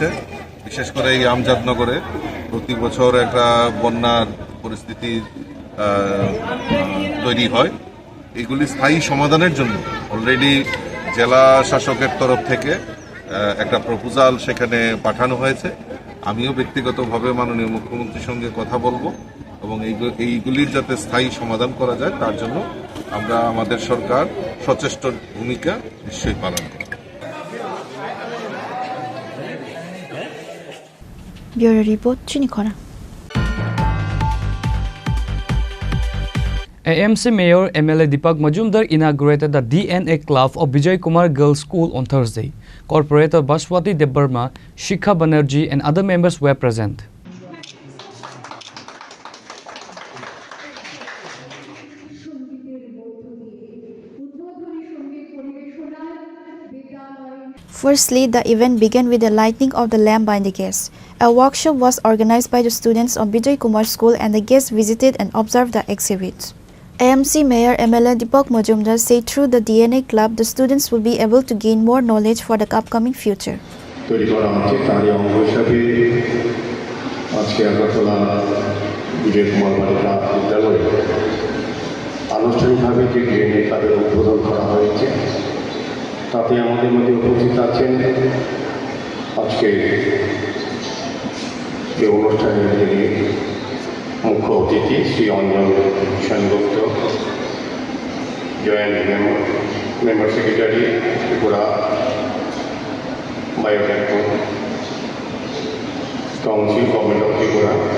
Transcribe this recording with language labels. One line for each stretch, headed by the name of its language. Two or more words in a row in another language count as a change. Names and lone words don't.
Bangla: বিশেষ করে এই আমজাদনগরে প্রতি বছর একটা বন্যার পরিস্থিতি তৈরি হয়, এগুলি স্থায়ী সমাধানের জন্য অলরেডি জেলা শাসকের তরফ থেকে একটা প্রপোজাল সেখানে পাঠানো হয়েছে। আমিও ব্যক্তিগতভাবে মাননীয় মুখ্যমন্ত্রীর সঙ্গে কথা বলবো এবং এইগুলির যাতে স্থায়ী সমাধান করা যায় তার জন্য আমরা আমাদের সরকার সচেষ্ট ভূমিকা নিশ্চয়ই পালন করব।
English: Bureau Report, Chini Khorang. AMC Mayor MLA Deepak Majumdar inaugurated the DNA Club of Vijay Kumar Girls School on Thursday. Corporator Bashwati Debbarma, Shikha Banerjee and other members were present. Firstly, the event began with the lighting of the lamp by the guests. A workshop was organized by the students of Vijay Kumar School and the guests visited and observed the exhibits. AMC Mayor MLA Deepak Majumdar said through the DNA Club, the students will be able to gain more knowledge for the upcoming future.
Bangla: আজকে আগরতলা বিজয় কুমার বালিকা বিদ্যালয়ে একটি ডিএনএ ক্লাবের উদ্বোধন করা হয়েছে। তাতে আমাদের মধ্যে উপস্থিত আছেন আজকে এই অনুষ্ঠানের যিনি মুখ্য অতিথি শ্রী অঞ্জন সেনগুপ্ত,
English: Joint Member Secretary Tripura Biotech Council Government of Tripura.